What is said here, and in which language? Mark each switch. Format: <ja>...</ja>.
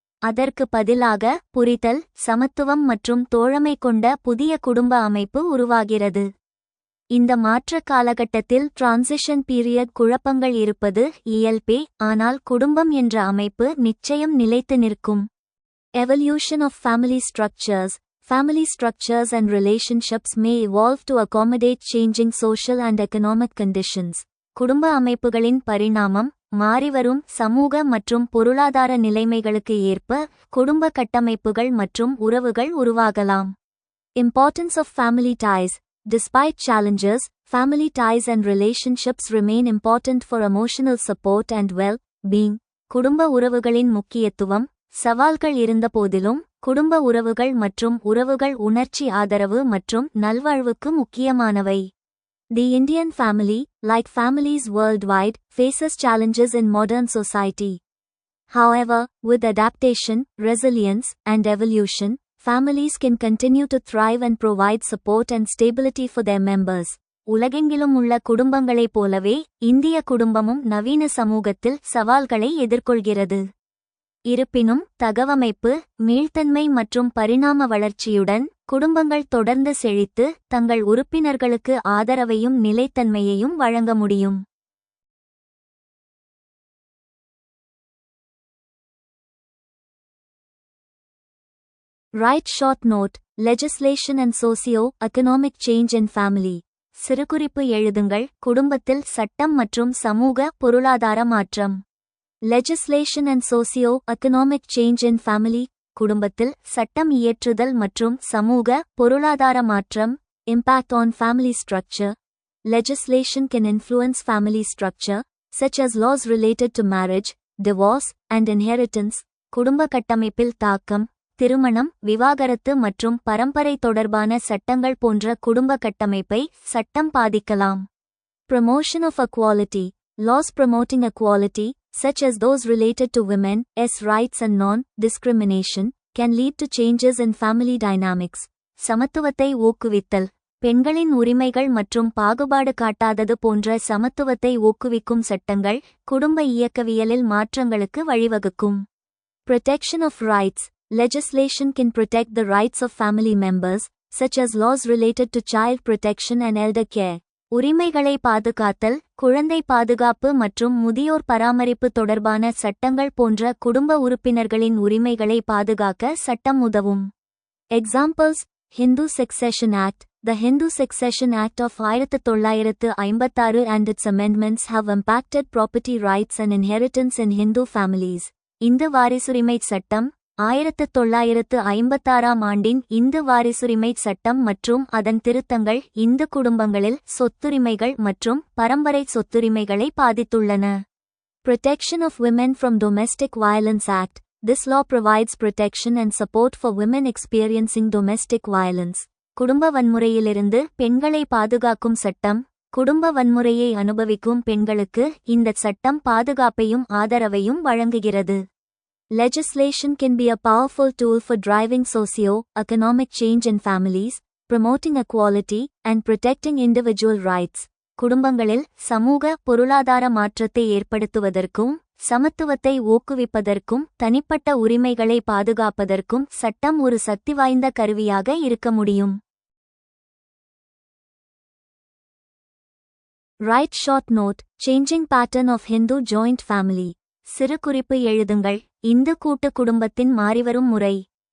<ta>அதற்கு பதிலாக புரிதல், சமத்துவம் மற்றும் தோழமை கொண்ட புதிய குடும்ப அமைப்பு உருவாகிறது. இந்த மாற்ற காலகட்டத்தில்</ta> <en>transition period</en> <ta>குழப்பங்கள் இருப்பது இயல்பே, ஆனால் குடும்பம் என்ற அமைப்பு நிச்சயம் நிலைத்து நிற்கும்.</ta> <en>Evolution of family structures. Family structures and relationships may evolve to accommodate changing social and economic conditions.</en> <ta>குடும்ப அமைப்புகளின் பரிணாமம் மாறிவரும் சமூக மற்றும் பொருளாதார நிலைமைகளுக்கு ஏற்ப குடும்ப கட்டமைப்புகள் மற்றும் உறவுகள் உருவாகலாம்.</ta> <en>Importance of family ties. Despite challenges, family ties and relationships remain important for emotional support and well-being.</en> <ta>குடும்ப உறவுகளின் முக்கியத்துவம். சவால்கள் இருந்தபோதிலும் குடும்ப உறவுகள் மற்றும் உறவுகள் உணர்ச்சி ஆதரவு மற்றும் நல்வாழ்வுக்கு முக்கியமானவை.</ta> <en>The Indian family, like families worldwide, faces challenges in modern society. However, with adaptation, resilience, and evolution, families can continue to thrive and provide support and stability for their members.</en> <ta>உலகெங்கிலும் உள்ள குடும்பங்களைப் போலவே இந்திய குடும்பமும் நவீன சமூகத்தில் சவால்களை எதிர்கொள்கிறது. இருப்பினும் தகவமைப்பு, மீள்தன்மை மற்றும் பரிணாம வளர்ச்சியுடன் குடும்பங்கள் தொடர்ந்து செழித்து தங்கள் உறுப்பினர்களுக்கு ஆதரவையும் நிலைத்தன்மையையும் வழங்க முடியும்.</ta> <en>Write short note. Legislation and socio-economic change in family.</en> <ta>சிறுகுறிப்பு எழுதுங்கள். குடும்பத்தில் சட்டம் மற்றும் சமூக பொருளாதார மாற்றம்.</ta> <en>Legislation and socio-economic change in family.</en> <ta>குடும்பத்தில் சட்டம் இயற்றுதல் மற்றும் சமூக பொருளாதார மாற்றம்.</ta> <en>Impact on family structure. Legislation can influence family structure, such as laws related to marriage, divorce, and inheritance.</en> <ta>குடும்ப கட்டமைப்பில் தாக்கம். திருமணம், விவாகரத்து மற்றும் பரம்பரை தொடர்பான சட்டங்கள் போன்ற குடும்ப கட்டமைப்பை சட்டம் பாதிக்கலாம்.</ta> <en>Promotion of equality. Laws promoting equality, such as those related to women's rights and non-discrimination, can lead to changes in family dynamics.</en> <ta>சமத்துவத்தை ஊக்குவித்தல். பெண்களின் உரிமைகள் மற்றும் பாகுபாடு காட்டாதது போன்ற சமத்துவத்தை ஊக்குவிக்கும் சட்டங்கள் குடும்ப இயக்கவியலில் மாற்றங்களுக்கு வழிவகுக்கும்.</ta> <en>Protection of rights. Legislation can protect the rights of family members, such as laws related to child protection and elder care.</en> <ta>உரிமைகளை பாதுகாத்தல், குழந்தை பாதுகாப்பு மற்றும் முதியோர் பராமரிப்பு தொடர்பான சட்டங்கள் போன்ற குடும்ப உறுப்பினர்களின் உரிமைகளை பாதுகாக்க சட்டம் உதவும்.</ta> <en>Examples: Hindu Succession Act. The Hindu Succession Act of 1956 and its amendments have impacted property rights and inheritance in Hindu families.</en> <ta>Hindu வாரிசுரிமை சட்டம். 1956 ஆண்டின் இந்து வாரிசுரிமை சட்டம் மற்றும் அதன் திருத்தங்கள் இந்து குடும்பங்களில் சொத்துரிமைகள் மற்றும் பரம்பரை சொத்துரிமைகளை பாதித்துள்ளன.</ta> <en>Protection of Women from Domestic Violence Act. This law provides protection and support for women experiencing domestic violence.</en> <ta>குடும்ப வன்முறையிலிருந்து பெண்களை பாதுகாக்கும் சட்டம். குடும்ப வன்முறையை அனுபவிக்கும் பெண்களுக்கு இந்த சட்டம் பாதுகாப்பையும் ஆதரவையும் வழங்குகிறது.</ta> <en>Legislation can be a powerful tool for driving socio-economic change in families, promoting equality, and protecting individual rights.</en> <ta>குடும்பங்களில் சமூக பொருளாதார மாற்றத்தை ஏற்படுத்துவதற்கும் சமத்துவத்தை ஊக்குவிப்பதற்கும் தனிப்பட்ட உரிமைகளை பாதுகாப்பதற்கும் சட்டம் ஒரு சக்திவாய்ந்த கருவியாக இருக்க முடியும்.</ta> <en>Write short note. Changing pattern of Hindu joint family.</en> <ta>சிறு குறிப்பு எழுதுங்கள். இந்து கூட்டு குடும்பத்தின் மாறிவரும் முறை.</ta>